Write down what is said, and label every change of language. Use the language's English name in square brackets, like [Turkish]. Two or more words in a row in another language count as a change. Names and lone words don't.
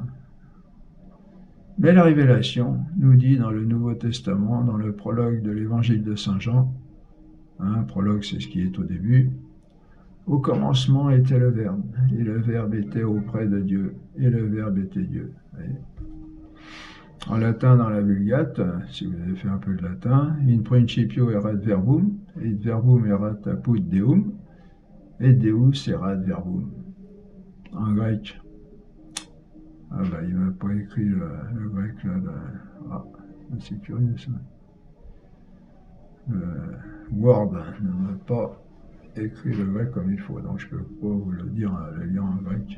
[French] Mais la révélation nous dit dans le Nouveau Testament, dans le prologue de l'Évangile de Saint Jean, prologue c'est ce qui est au début, au commencement était le Verbe, et le Verbe était auprès de Dieu, et le Verbe était Dieu. En latin, dans la Vulgate, si vous avez fait un peu de latin, [Latin] in principio erat verbum, et verbum erat apud Deum, et Deus erat verbum. [French] En grec. Ah bah il m'a pas écrit le grec là. Ah, c'est curieux ça. Word ne m'a pas écrit le grec comme il faut, donc je peux pas vous le dire, le lire en grec.